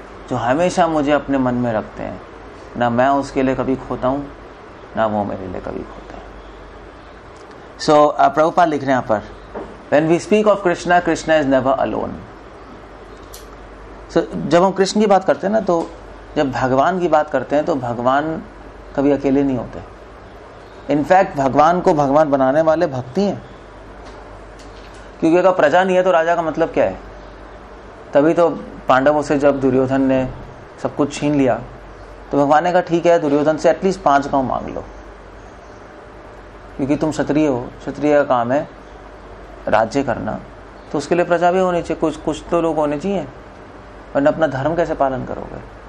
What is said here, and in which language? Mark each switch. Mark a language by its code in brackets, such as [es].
[hi] जो हमेशा मुझे अपने मन में रखते हैं, ना मैं उसके लिए कभी खोता हूँ, ना वो मेरे लिए कभी खोता है। सो प्रभुपाद लिख रहे हैं यहाँ पर, [en] When we speak of Krishna, Krishna is never alone. [hi] So, जब हम कृष्ण की बात करते हैं ना, तो जब भगवान की बात करते हैं तो भगवान कभी अकेले नहीं होते। इनफैक्ट भगवान को भगवान बनाने वाले भक्ति हैं, क्योंकि अगर प्रजा नहीं है तो राजा का मतलब क्या है। तभी तो पांडवों से जब दुर्योधन ने सब कुछ छीन लिया तो भगवान ने कहा ठीक है, दुर्योधन से एटलीस्ट 5 गांव मांग लो, क्योंकि तुम क्षत्रिय हो, क्षत्रिय का काम है राज्य करना, तो उसके लिए प्रजा भी होनी चाहिए, कुछ तो लोग होने चाहिए, वरना अपना धर्म कैसे पालन करोगे।